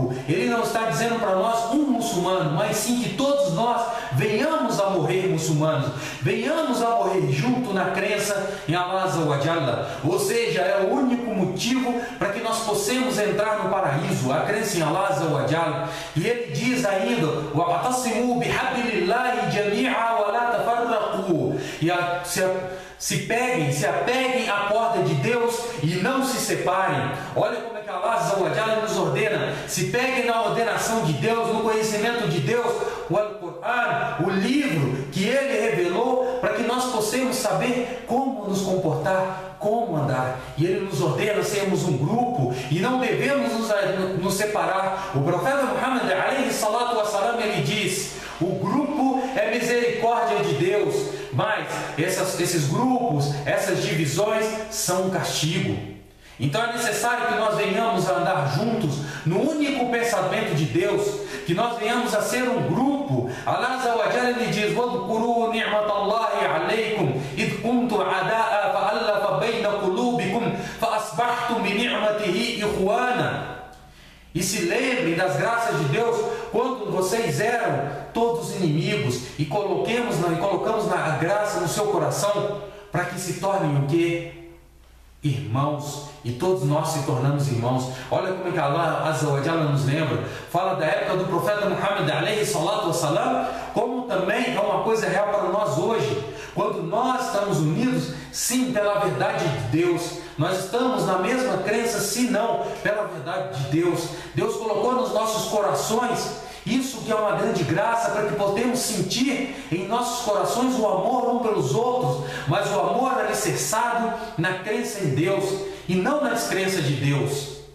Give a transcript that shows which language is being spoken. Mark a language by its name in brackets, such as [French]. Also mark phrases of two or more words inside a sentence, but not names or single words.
[Portuguese] Ele não está dizendo para nós um muçulmano, mas sim que todos nós venhamos a morrer muçulmanos, venhamos a morrer junto na crença em [Arabic] الله عز وجل. [Portuguese] Ou seja, é o único motivo para que nós possamos entrar no paraíso, a crença em [Arabic] الله عز وجل. [Portuguese] E ele diz ainda: [Arabic] واعتصموا بحبل الله جميعا ولا تفرقوا. [Portuguese] E se apeguem à corda de Deus e não se separem. Olha como é que [Arabic] الله عز وجل [Portuguese] nos ordena: se peguem na ordenação de Deus, no conhecimento de Deus, o Al-Qur'an, o livro que ele revelou, para que nós possamos saber como nos comportar, como andar. E ele nos ordena sermos um grupo e não devemos nos separar. O profeta Muhammad [Arabic] عليه الصلاة والسلام [Portuguese] ele diz: o grupo é misericórdia de Deus, mas esses grupos, essas divisões são um castigo. Então é necessário que nós venhamos a andar juntos no único pensamento de Deus, que nós venhamos a ser um grupo. [Arabic] الله عز وجل [Portuguese] ele diz: [Arabic] وَاذْكُرُوا نِعْمَةَ اللَّهِ عَلَيْكُمْ إِذْ كُنْتُمْ أَعْدَاءً فَأَلَّفَ بَيْنَ قُلُوبِكُمْ فَأَصْبَحْتُمْ بِنِعْمَتِهِ إِخْوَانًا. [Portuguese] E se lembrem das graças de Deus quando vocês eram todos inimigos e colocamos na graça no seu coração para que se tornem o quê? Irmãos, e todos nós se tornamos irmãos. Olha como é que [Arabic] الله عز وجل [Portuguese] nos lembra, fala da época do profeta Muhammad [Arabic] عليه الصلاة والسلام, [Portuguese] como também é uma coisa real para nós hoje, quando nós estamos unidos, sim, pela verdade de Deus, nós estamos na mesma crença, se não pela verdade de Deus. Deus colocou nos nossos corações isso, que é uma grande graça, para que possamos sentir em nossos corações o amor um pelos outros, mas o amor alicerçado na crença em Deus e não na descrença de Deus.